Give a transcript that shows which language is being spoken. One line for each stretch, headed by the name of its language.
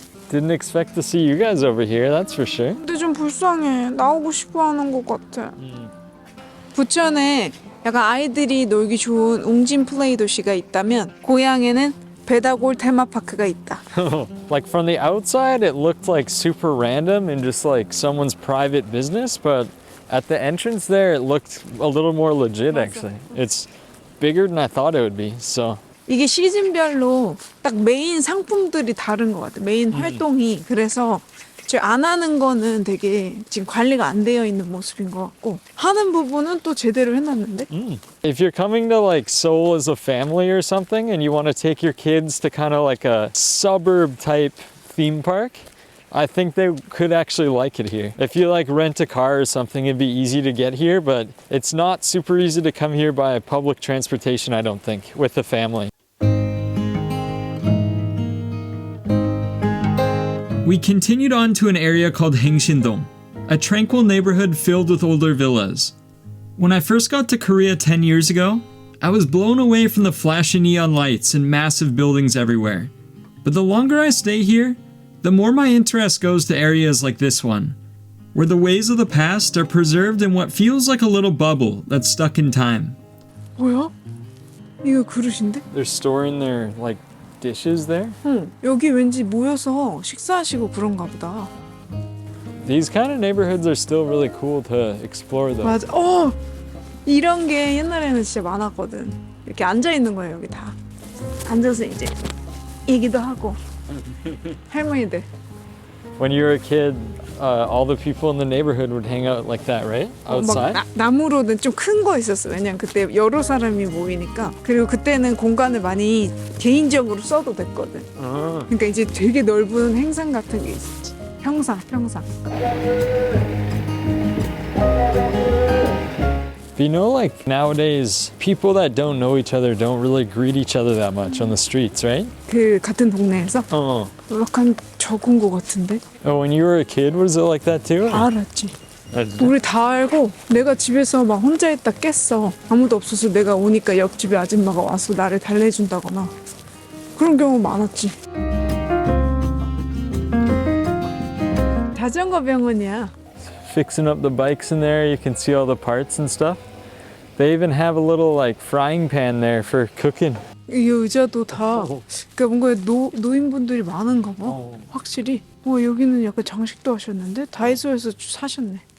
English: Didn't expect to see you guys over here, that's for sure.
Korean: 근데 좀 불쌍해. 나오고 싶어 하는 것 같아. 부천에 약간 아이들이 놀기 좋은 웅진 플레이 도시가 있다면 고향에는 배다골 테마파크가 있다.
English: Like from the outside, it looked like super random and just like someone's private business, but at the entrance there, it looked a little more legit actually. It's bigger than I thought it would be, so.
Korean: 이게 시즌별로 딱 메인 상품들이 다른 것 같아. 메인 활동이. 그래서 저 안 하는 거는 되게 지금 관리가 안 되어 있는 모습인 것 같고 하는 부분은 또 제대로 해놨는데?
English: If you're coming to like Seoul as a family or something and you want to take your kids to kind of like a suburb type theme park, I think they could actually like it here. If you like rent a car or something, it'd be easy to get here, but it's not super easy to come here by public transportation, I don't think, with a family. We continued on to an area called Haengsin-dong, a tranquil neighborhood filled with older villas. When I first got to Korea 10 years ago, I was blown away from the flashy neon lights and massive buildings everywhere. But the longer I stay here, the more my interest goes to areas like this one, where the ways of the past are preserved in what feels like a little bubble that's stuck in time.
Korean: 뭐야? 이거 그릇인데?
English: They're storing their like dishes there.
Korean: 응. 여기 왠지 모여서 식사하시고 그런가 보다.
English: These kind of neighborhoods are still really cool to explore though.
Korean: 맞아. 이런 게 옛날에는 진짜 많았거든. 이렇게 앉아 있는 거예요, 여기 다. 앉아서 이제 얘기도 하고. 할머니들.
English: When you were a kid, all the people in the neighborhood would hang out like that, right? Outside?
Korean: 막 나무로는 좀 큰 거 있었어. 왜냐면 그때 여러 사람이 모이니까. 그리고 그때는 공간을 많이 개인적으로 써도 됐거든. 그러니까 이제 되게 넓은 행상 같은 게 있었지. 평상.
English: You know, like nowadays, people that don't know each other don't really greet each other that much on the streets, right?
Korean: 그 같은 동네에서 약간 적은 거 같은데.
English: Oh, when you were a kid, was it like that too?
Korean: 다 알았지. 우리 다 알고 내가 집에서 막 혼자 있다 깼어. 아무도 없어서 내가 오니까 옆집에 아줌마가 와서 나를 달래준다거나 그런 경우 많았지. 자전거 병원이야.
English: Fixing up the bikes in there, you can see all the parts and stuff. They even have a little like frying pan there for cooking.
Korean: 이 의자도 다 그러니까 뭔가 노인분들이 많은가 봐. 확실히. 여기는 약간 장식도 하셨는데 다이소에서 사셨네.